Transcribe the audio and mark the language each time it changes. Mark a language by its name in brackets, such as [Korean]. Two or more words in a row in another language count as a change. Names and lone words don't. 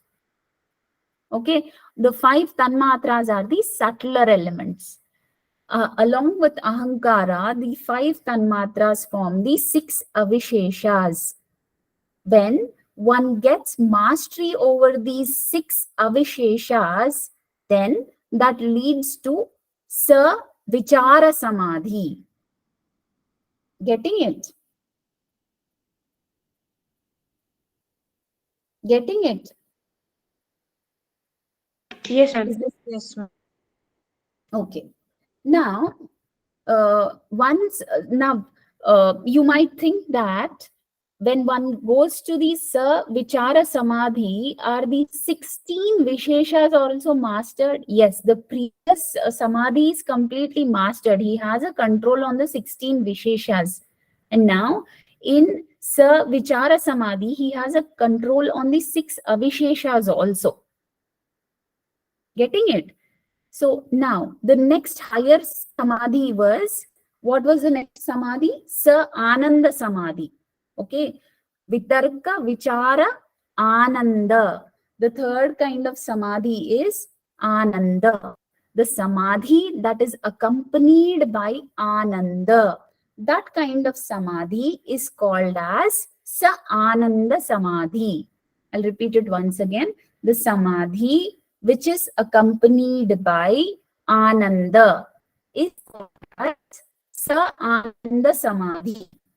[English] Okay, the 5 tanmatras are the subtler elements. Along with ahankara, the 5 tanmatras form the 6 avisheshas. When one gets mastery over these 6 avisheshas, then that leads to [Sanskrit] sa vichara samadhi. [English] Getting it? Getting it? Yes, ma'am. Yes, ma'am. Okay. Now, you might think that when one goes to the [Sanskrit] sa vichara samadhi, [English] are the 16 visheshas also mastered? Yes, the previous samadhi is completely mastered. He has a control on the 16 visheshas. And now in [Sanskrit] sa vichara samadhi, [English] he has a control on the 6 avisheshas also. Getting it? So now the next higher samadhi was, what was the next samadhi? [Sanskrit] Sa ananda samadhi. Okay, vitarka, vichara, ananda. [English] The third kind of samadhi is ananda. The samadhi that is accompanied by ananda. That kind of samadhi is called as [Sanskrit] sa-ananda samadhi. [English] I'll repeat it once again. The samadhi which is accompanied by ananda is called as [Sanskrit] sa-ananda samadhi.